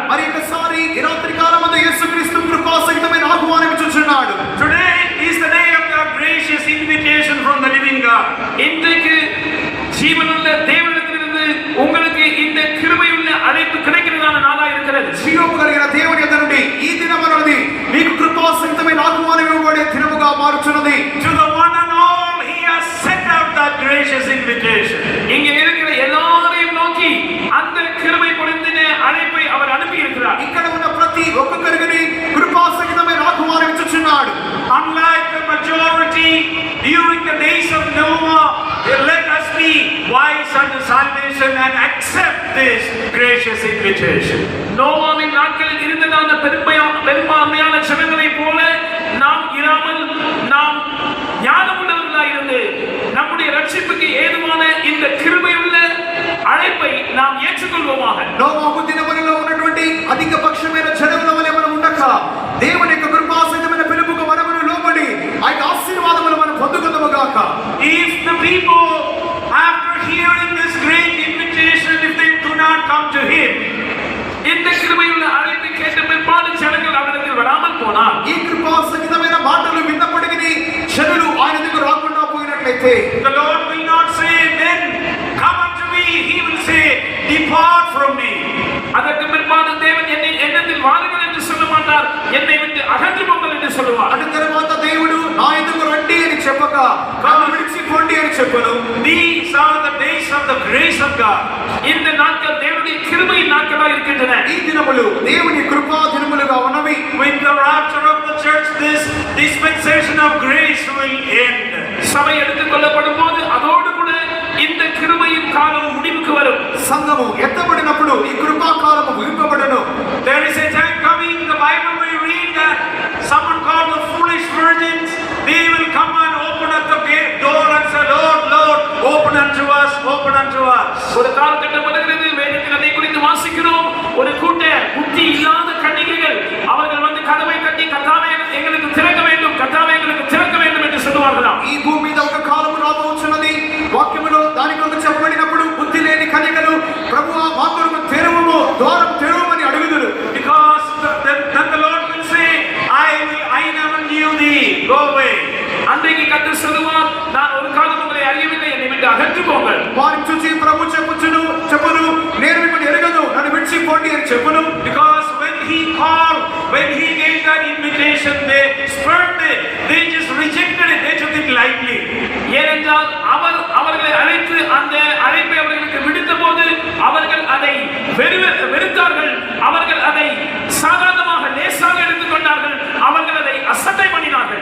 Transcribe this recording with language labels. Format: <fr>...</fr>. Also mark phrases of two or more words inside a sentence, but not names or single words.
<te>మరి ఒకసారి ఈ రాత్రి కాలమందు యేసుక్రీస్తు కృపాసహితమైన ఆహ్వానం ఇచ్చుచున్నాడు.</te> <en>Today is the day of the gracious invitation from the living God.</en> <ta>இன்றைக்கு ஜீவனுள்ள தேவனிடத்திலிருந்து உங்களுக்கு இந்த கிருபையுள்ள அழைப்பு கிடைக்கிறதான நாளா இருக்கிறது.</ta> <te>జీవము కలిగిన దేవుని యొద్ద నుండి ఈ దినమన్నది మీకు కృపాసహితమైన ఆహ్వానం ఇవ్వబడే దినముగా మారుచున్నది.</te> <en>To the one and all, He has sent out that gracious invitation.</en> <ta>இங்கே இருக்கிற எல்லாரையும் நோக்கி அந்த கிருபை பொருந்தின அழைப்பை அவர் அனுப்பி இருக்கிறார்.</ta> <te>ఇక్కడ ఉన్న ప్రతి ఒక్కొక్కరికి కృపాసహితమైన ఆహ్వానం ఇచ్చుచున్నాడు.</te> <en>Unlike the majority during the days of Noah, let us be wise unto salvation and accept this gracious invitation.</en> <ta>நோவாவின் நாட்களில் இருந்ததான பெரும்பான்மையான ஜனங்களைப் போல நாம் இராமல் நாம் ஞானமுள்ளவர்களாய் இருந்து நம்முடைய ரட்சிப்புக்கு ஏதுவான இந்த கிருபையுள்ள அழைப்பை நாம் ஏற்றுக்கொள்வோமாக.</ta> <te>నోవాహు దినములలో ఉన్నటువంటి అధిక పక్షమైన జనముల వలె మనం ఉండక దేవుని యొక్క కృపాసహితమైన పిలుపుకు మనము లోబడి ఆ యొక్క ఆశీర్వాదములు మనం పొందుకుందాముగాక.</te> <en>If the people, after hearing this great invitation, if they do not come to Him,</en> <ta>இந்த கிருபையுள்ள அழைப்பை கேட்ட பிற்பாடு ஜனங்கள் அவரிடத்தில் வராமல் போனார்.</ta> <te>ఈ కృపాసహితమైన మాటలు విన్నప్పటికీ జనులు ఆయన దగ్గర రాకుండా పోయినట్లయితే</te> <en>the Lord will not say, then come unto me. He will say, depart from me.</en> <ta>அதற்கு பிற்பாடு தேவன் என்னிடத்தில் வாருங்கள் என்று சொல்ல மாட்டார், என்னை விட்டு அகன்று போங்கள் என்று சொல்லுவார்.</ta> <te>అటు తర్వాత దేవుడు నా ఎదుగు రండి అని చెప్పక నన్ను విడిచిపోండి అని చెప్పను.</te> <en>These are the days of the grace of God.</en> <ta>இந்த நாட்கள் தேவனுடைய கிருபையின் நாட்களாக இருக்கின்றன.</ta> <te>ఈ దినములు దేవుని కృపా దినములుగా ఉన్నవి.</te> <en>With the rapture of the church, this dispensation of grace will end.</en> <ta>சபை எடுத்துக் கொள்ளப்படும் போது அதோடு கூட இந்த கிருபையின் காலம் முடிவுக்கு வரும்.</ta> <te>సంఘము ఎత్తబడినప్పుడు ఈ కృపా కాలము ముగింపబడును.</te> <en>There is a time coming, the Bible will read that someone called the foolish virgins, they will come and open up the gate door and say, Lord, Lord, open unto us, open unto us.</en> <ta>ஒரு காலகட்டம் வருகிறது, வேதத்தில் அதை குறித்து வாசிக்கிறோம். ஒரு கூட்ட புத்தி இல்லாத கன்னிகைகள் அவர்கள் வந்து கதவை தட்டி கர்த்தாவே எங்களுக்கு திறக்க வேண்டும், கர்த்தாவே எங்களுக்கு திறக்க வேண்டும் என்று சொல்லுவார்களாம்.</ta> <te>ఈ భూమి మీద ఒక కాలము రాబోచున్నది. వాక్యములో దాని కొరకు చెప్పబడినప్పుడు బుద్ధి లేని కన్యకలు ప్రభువా మా కొరకు తెరువుము, ద్వారం తెరువమని అడుగుదురు.</te> <en>Because then the Lord will say, I never knew thee, go away.</en> <ta>அன்றைக்கு கர்த்தர் சொல்லுவார், நான் ஒரு காலம் உங்களை அறியவில்லை, என்னை விட்டு அகன்று போங்கள்.</ta> <te>వారిని చూసి ప్రభు చెప్పును నేను మిమ్మల్ని ఎరగను, నన్ను విడిచిపోండి అని చెప్పును.</te> <en>Because when he called, when he gave that invitation, they spurned it, they just rejected it, they took it lightly.</en> <ta>ஏனென்றால் அவர்களை அழைத்து அந்த அழைப்பை அவர்களுக்கு விடுத்த போது அவர்கள் அதை வெறுத்தார்கள், அவர்கள் அதை சாதாரணமாக லேசாக எடுத்துக்கொண்டார்கள், அவர்கள் அதை அசட்டை பண்ணினார்கள்.</ta>